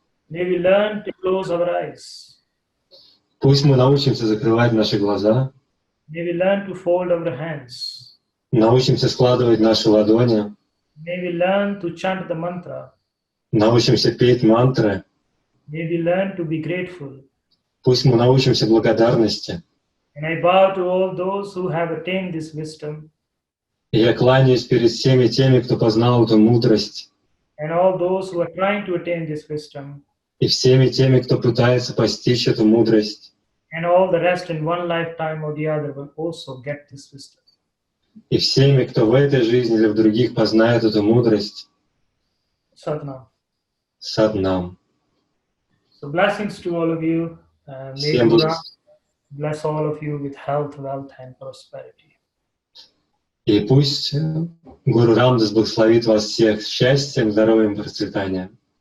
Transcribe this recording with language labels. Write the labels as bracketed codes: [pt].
[en] May we learn to close our eyes. [ru] Пусть мы научимся закрывать наши глаза, [en] May we learn to fold our hands. [ru] научимся складывать наши ладони, [en] May we learn to chant the mantra. [ru] научимся петь мантры. [en] May we learn to be grateful. [ru] Пусть мы научимся благодарности. [en] And I bow to all those who have attained this wisdom, [ru] И я кланяюсь перед всеми теми, кто познал эту мудрость, [en] and all those who are trying to attain this wisdom, [ru] и всеми теми, кто пытается постичь эту мудрость, [en] and all the rest in one lifetime or the other will also get this wisdom. [ru] и всеми, кто в этой жизни или в других познает эту мудрость. [en] Satnam. [ru] Саднам. [en] So blessings to all of you. May [ru] Всем [en] Guru bless all of you with health, wealth, and prosperity. [ru] И пусть Гуру Рамдас благословит вас всех счастьем, здоровьем, процветанием.